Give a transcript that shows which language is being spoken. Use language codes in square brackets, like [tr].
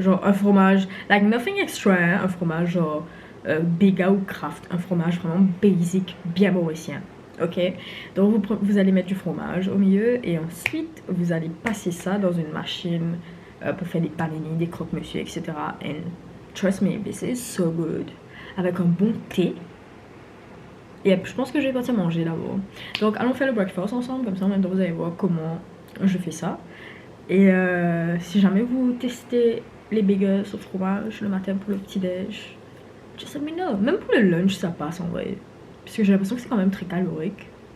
[fr] Genre un fromage, [en] like nothing extra, [fr] hein, un fromage genre Bega ou Kraft, un fromage vraiment basic, bien mauricien. Ok, donc vous allez mettre du fromage au milieu, et ensuite vous allez passer ça dans une machine pour faire des panini, des croque-monsieur, etc. [en] And trust me, this is so good. [fr] Avec un bon thé. Et je pense que je vais partir manger d'abord. Donc allons faire le breakfast ensemble, comme ça en même temps vous allez voir comment je fais ça. Et si jamais vous testez les bagels au fromage le matin pour le petit déj, [en] just let me know. [fr] Même pour le lunch ça passe en vrai. Parce que j'ai l'impression que c'est quand même très calorique.